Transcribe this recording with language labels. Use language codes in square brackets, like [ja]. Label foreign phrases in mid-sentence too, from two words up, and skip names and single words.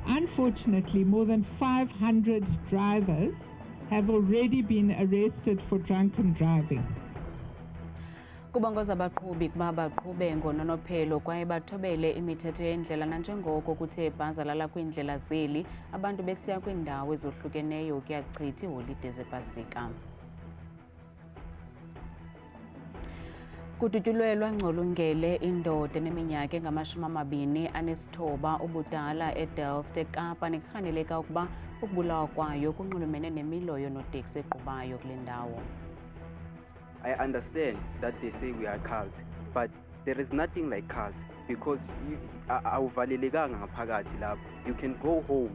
[en] Unfortunately, more than 500 drivers have already been arrested for drunken driving. [xh] Kubongoza abaqhubi kuba baqhube ngononophelo kwaye bathobele imithetho yendlela nanjengoko kuthe bhazalala kwiindlela zeli abantu besiya kwiindawo ezohlukeneyo ukuyachitha iiholide zepasika. Kututyulelwa Ngcolungele indoda eneminyaka engama-29 ubudala eDelft eKapa nekhangeleka ukuba ukubulawa kwayo kunxulumene nemilo yoonoteksi eqhubayo kule ndawo. [en] I understand that they say we are cult, but there is nothing like cult because [xh] awuvalelekanga ngaphakathi lapho. [en] You can go home.